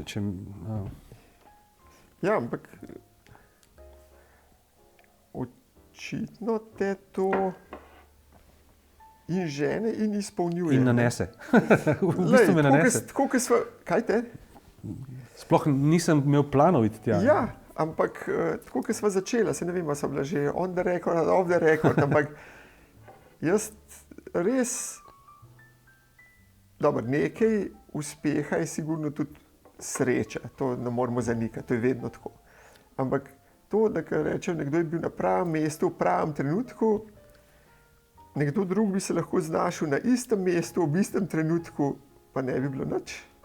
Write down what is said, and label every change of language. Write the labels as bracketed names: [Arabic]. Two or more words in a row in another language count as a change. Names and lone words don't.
[Slovenian] Ja, ampak očitno te to in žene in izpolnjuje. In nanese. V bistvu me nanese. Kaj te? Sploh nisem imel planov iti tja. Ja, ampak tako, ko sva začela, se ne vem, sva bila že [English] on the record, off the record, [Slovenian] ampak jaz res dobro, nekaj uspeha je sigurno tudi sreča, to ne moramo zanikati, to je vedno tako. Ampak to, da rečem, nekdo je bil na pravem mestu, v pravem trenutku, nekdo drug bi se lahko znašel na istem mestu, v istem trenutku, pa ne bi bilo nič.